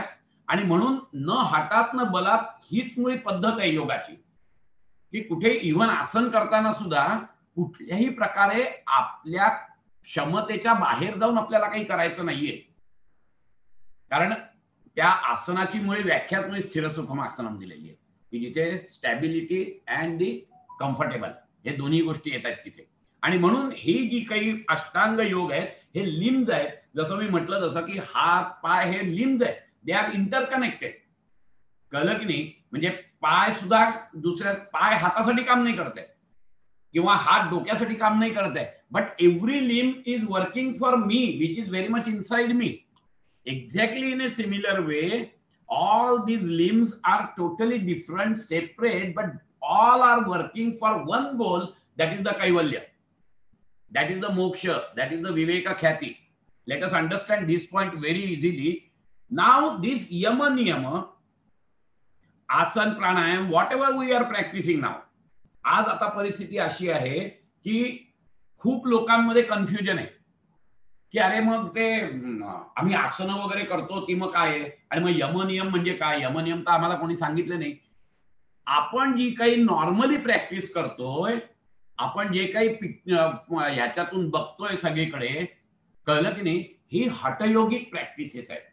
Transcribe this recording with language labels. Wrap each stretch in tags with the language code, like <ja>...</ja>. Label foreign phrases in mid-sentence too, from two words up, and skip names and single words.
<mr>आणि म्हणून न हटात न बलात हीच मुळी पद्धत आहे योगाची, की कुठे इव्हन आसन करताना सुद्धा कुठल्याही प्रकारे आपल्या क्षमतेच्या बाहेर जाऊन आपल्याला काही करायचं नाहीये. कारण त्या आसनाची मुळे व्याख्याच मुळे</mr> <sa>स्थिर सुखम आसनम</sa> <mr>दिलेली आहे, की जिथे</mr> <en>stability and the comfortable</en> <mr>हे दोन्ही गोष्टी येतात तिथे. आणि म्हणून ही जी काही अष्टांग योग आहेत हे लिम्स आहेत. जसं मी म्हटलं, जसं की हात पाय हे लिम्स आहेत,</mr> <en>they are interconnected.</en> <mr>कळलं की नाही? म्हणजे पाय सुद्धा दुसऱ्या, पाय हातासाठी काम नाही करत आहे किंवा हात डोक्यासाठी काम नाही करत आहे,</mr> <en>but every limb is working for me, which is very much inside me. Exactly in a similar way, all these limbs are totally different, separate, but all are working for one goal, that is the kaivalya, that is the moksha, that is the viveka khyati. Let us understand this point very easily. Now this yama niyama, asan pranayam, whatever we are practicing now,</en> <mr>आज आता परिस्थिती अशी आहे की खूप लोकांमध्ये कन्फ्युजन आहे की अरे मग ते आम्ही आसन वगैरे करतो ती मग काय आहे, आणि मग यमनियम म्हणजे काय? यमनियम तर आम्हाला कोणी सांगितलं नाही. आपण जी काही</mr> <en>normally practice</en> <mr>करतोय, आपण जे काही ह्याच्यातून बघतोय सगळीकडे, कळलं की नाही, ही हठयोगिक प्रॅक्टिसेस आहेत.</mr>